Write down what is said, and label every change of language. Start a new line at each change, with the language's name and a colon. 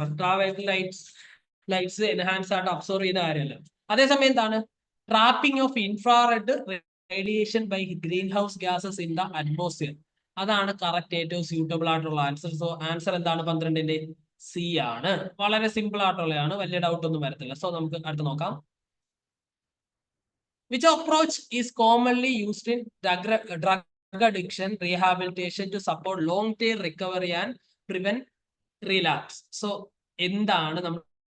Malayalam: Ultraviolet lights enhance ആയിട്ട് absorb ചെയ്യുന്ന കാര്യമല്ല. അതേസമയം എന്താണ്?
English: Trapping of infrared radiation by greenhouse gases in the atmosphere.
Malayalam: അതാണ് കറക്റ്റ് ഏറ്റവും സ്യൂട്ടബിൾ ആയിട്ടുള്ള ആൻസർ. സോ ആൻസർ എന്താണ്? 12ന്റെ സി ആണ്. വളരെ സിമ്പിൾ ആയിട്ടുള്ളതാണ്, വലിയ ഡൗട്ട് ഒന്നും വരത്തില്ല. സോ നമുക്ക് അടുത്ത് നോക്കാം.
English: Which approach is commonly used in drug addiction rehabilitation to support long-term recovery and prevent relapse?
Malayalam: So എന്താണ് നമ്മൾ